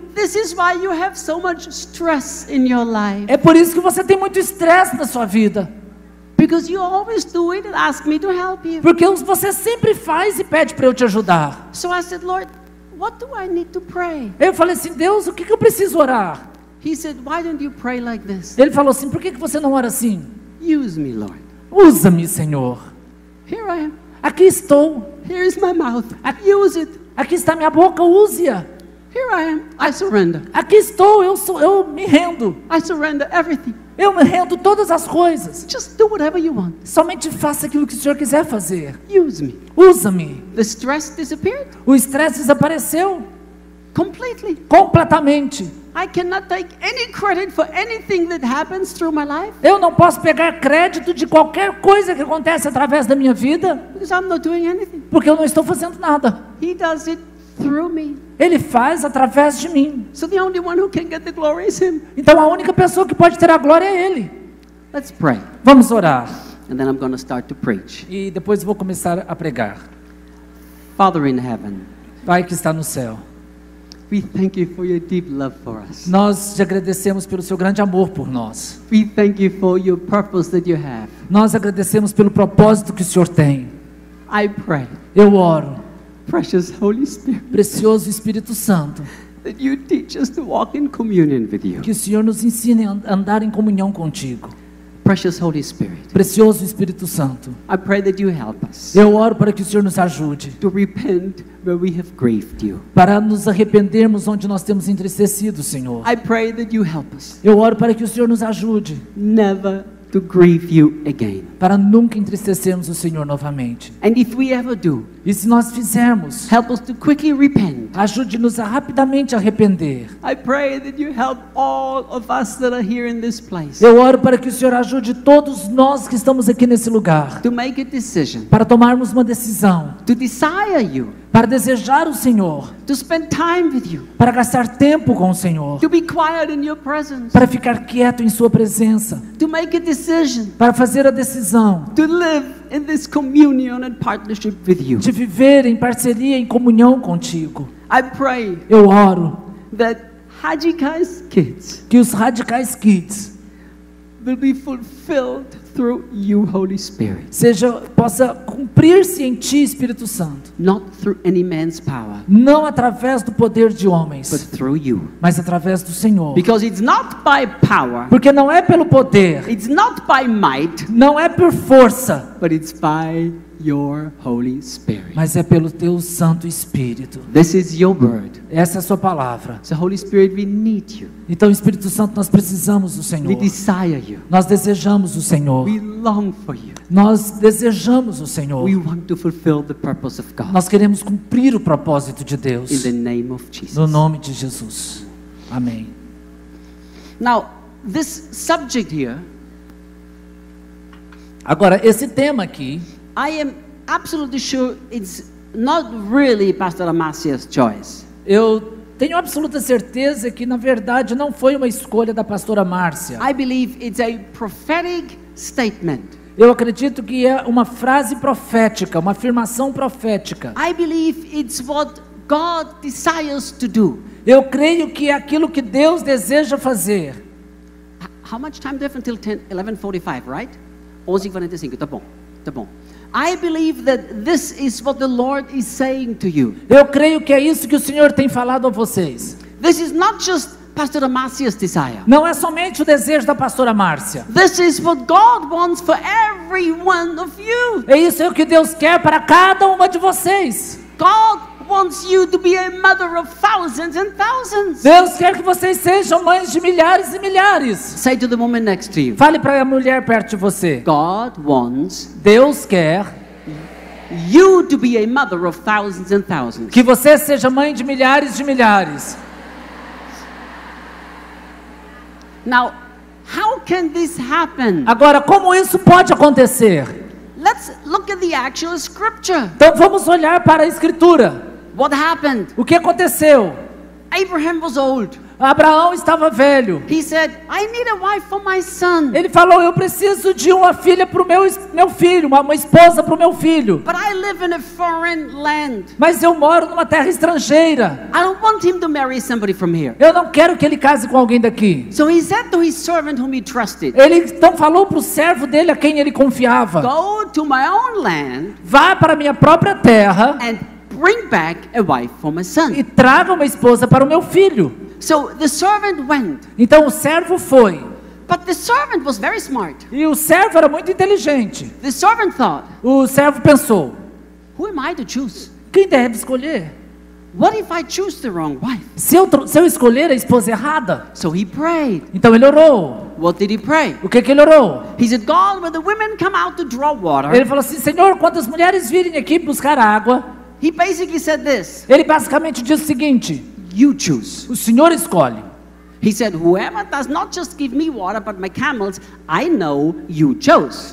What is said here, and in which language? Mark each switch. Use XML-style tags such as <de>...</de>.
<en>this is why you have so much stress in your life.</en> <pt>é por isso que você tem muito estresse na sua vida.</pt> <en>Because you always do it and ask me to help you.</en> <pt>Porque você sempre faz e pede para eu te ajudar.</pt> <en>So I said, Lord, what do I need to pray?</en> <pt>Eu falei assim, Deus, o que eu preciso orar?</pt> <en>He said, why don't you pray like this?</en> <pt>Ele falou assim, por que você não ora assim?</pt> <en>Use me, Lord.</en> <pt>Usa-me, Senhor.</pt> <en>Here I am.</en> <pt>Aqui estou.</pt> <en>Here is my mouth. Use it.</en> <pt>Aqui está minha boca, use-a.</pt> <en>Here I am. I surrender.</en> <pt>Aqui estou, eu me rendo.</pt> <en>I surrender everything.</en> <pt>Eu me rendo todas as coisas.</pt> <en>Just do whatever you want.</en> <pt>Somente faça aquilo que o Senhor quiser fazer.</pt> <en>Use me.</en> <pt>Usa-me.</pt> <en>The stress disappeared</en> <pt>O estresse desapareceu</pt> <en>completely.</en> <pt>completamente.</pt> <en>I cannot take any credit for anything that happens through my life</en> <pt>Eu não posso pegar crédito de qualquer coisa que acontece através da minha vida,</pt> <en>because I'm not doing anything.</en> <pt>porque eu não estou fazendo nada.</pt> <en>He does it through me.</en> <pt>Ele faz através de mim.</pt> <en>So the only one who can get the glory is Him.</en> <pt>Então a única pessoa que pode ter a glória é Ele.</pt> <en>Let's pray.</en> <pt>Vamos orar.</pt> <en>And then I'm going to start to preach.</en> <pt>E depois vou começar a pregar.</pt> <en>Father in heaven,</en> <pt>Pai que está no céu,</pt> <en>we thank you for your deep love for us.</en> <pt>nós te agradecemos pelo seu grande amor por nós.</pt> <en>We thank you for your purpose that you have.</en> <pt>Nós agradecemos pelo propósito que o Senhor tem.</pt> <en>I pray,</en> <pt>Eu oro,</pt> <en>precious Holy Spirit,</en> <pt>precioso Espírito Santo,</pt> <en>that you teach us to walk in communion with you.</en> <pt>que o Senhor nos ensine a andar em comunhão contigo.</pt> <en>Precious Holy Spirit,</en> <pt>Precioso Espírito Santo,</pt> <en>I pray that you help us</en> <pt>eu oro para que o Senhor nos ajude,</pt> <en>to repent where we have grieved you.</en> <pt>para nos arrependermos onde nós temos entristecido, Senhor.</pt> <en>I pray that you help us</en> <pt>Eu oro para que o Senhor nos ajude,</pt> <en>never to grieve you again.</en> <pt>para nunca entristecermos o Senhor novamente.</pt> <en>And if we ever do,</en> <pt>E se nós fizermos,</pt> <en>help us to quickly repent.</en> <pt>ajude-nos a rapidamente arrepender.</pt> <en>I pray that you help all of us that are here in this place</en> <pt>Eu oro para que o Senhor ajude todos nós que estamos aqui nesse lugar,</pt> <en>to make a decision,</en> <pt>para tomarmos uma decisão,</pt> <en>to desire you,</en> <pt>para desejar o Senhor,</pt> <en>to spend time with you,</en> <pt>para gastar tempo com o Senhor,</pt> <en>to be quiet in your presence,</en> <pt>para ficar quieto em sua presença,</pt> <en>to make a decision,</en> <pt>para fazer a decisão</pt> <en>to live in this communion and partnership with you.</en> <pt>de viver em parceria, em comunhão contigo.</pt> <en>I pray</en> <pt>Eu oro</pt> <en>that Hajikai's kids</en> <pt>que os Radicais Kids</pt> <en>will be fulfilled through you, Holy Spirit,</en> <pt>possa cumprir-se em Ti, Espírito Santo,</pt> <en>not through any man's power,</en> <pt>não através do poder de</pt> <en>but</en> <pt>homens,</pt> <en>through you.</en> <pt>mas através do Senhor.</pt> <en>Because it's not by power,</en> <pt>Porque não é pelo poder,</pt> <en>it's not by might,</en> <pt>não é por força,</pt> <en>but it's by your Holy Spirit.</en> <pt>mas é pelo Teu Santo Espírito.</pt> <en>This is your word.</en> <pt>Essa é a Sua palavra.</pt> <en>So Holy Spirit, we need you.</en> <pt>Então, Espírito Santo, nós precisamos do</pt> <en>We</en> <pt>Senhor.</pt> <en>desire you.</en> <pt>Nós desejamos o Senhor.</pt> <en>We long for you.</en> <pt>Nós desejamos o Senhor.</pt> <en>We want to fulfill the purpose of God.</en> <pt>Nós queremos cumprir o propósito de</pt> <en>In</en> <pt>Deus.</pt> <en>the name of Jesus.</en> <pt>No nome de Jesus. Amém.</pt> <en>Now, this subject here,</en> <pt>Agora, esse tema aqui,</pt> <en>I am absolutely sure it's not really Pastor Amasia's choice.</en> <pt>eu tenho absoluta certeza que, na verdade, não foi uma escolha da pastora Márcia.</pt> <en>I believe it's a prophetic statement.</en> <pt>Eu acredito que é uma frase profética, uma afirmação profética.</pt> <en>I believe it's what God desires to do.</en> <pt>Eu creio que é aquilo que Deus deseja fazer.</pt> <en>How much time do you have until 11:45, right? 11:45,</en> <pt>tá bom, tá bom.</pt> <en>I believe that this is what the Lord is saying to you.</en> <pt>Eu creio que é isso que o Senhor tem falado a vocês.</pt> <en>This is not just Pastor Amasia's desire.</en> <pt>Não é somente o desejo da pastora Márcia.</pt> <en>This is what God wants for every one of you.</en> <pt>É isso que Deus quer para cada uma de vocês.</pt> <en>God wants you to be a mother of thousands and thousands.</en> <pt>Deus quer que vocês sejam mães de milhares e milhares.</pt> <en>Say to the woman next to you,</en> <pt>Fale para a mulher perto de você.</pt> <en>God wants</en> <pt>Deus quer</pt> <en>you to be a mother of thousands and thousands.</en> <pt>que você seja mãe de milhares de milhares.</pt> <en>Now, how can this happen?</en> <pt>Agora, como isso pode acontecer?</pt> <en>Let's look at the actual scripture.</en> <pt>Então vamos olhar para a Escritura.</pt> <en>What happened?</en> <pt>O que aconteceu?</pt> <en>Abraham was old.</en> <pt>Abraão estava velho.</pt> <en>He said, I need a wife for my son.</en> <pt>Ele falou: eu preciso de uma filha para o meu filho, uma esposa para o meu filho.</pt> <en>But I live in a foreign land.</en> <pt>Mas eu moro numa terra estrangeira.</pt> <en>I don't want him to marry somebody from here.</en> <pt>Eu não quero que ele case com alguém daqui.</pt> <en>So he said to his servant whom he trusted,</en> <pt>Ele então falou para o servo dele a quem ele confiava:</pt> <en>go to my own land</en> <pt>vá para a minha própria terra</pt> <en>and bring back a wife for my son.</en> <pt>e traga uma esposa para o meu filho.</pt> <en>So the servant went.</en> <pt>Então o servo foi.</pt> <en>But the servant was very smart.</en> <pt>E o servo era muito inteligente.</pt> <en>The servant thought,</en> <pt>O servo pensou:</pt> <en>who am I to choose?</en> <pt>quem deve escolher?</pt> <en>What if I choose the wrong wife?</en> <pt>Se eu escolher a esposa errada?</pt> <en>So he prayed.</en> <pt>Então ele orou.</pt> <en>What did he pray?</en> <pt>O que ele orou?</pt> <en>He said, God, when the women come out to draw water,</en> <pt>Ele falou assim: Senhor, quando as mulheres virem aqui buscar água,</pt> <en>he basically said this,</en> <pt>ele basicamente diz o seguinte:</pt> <en>you choose.</en> <pt>o Senhor escolhe.</pt> <en>He said, whoever does not just give me water, but my camels, I know you chose.</en>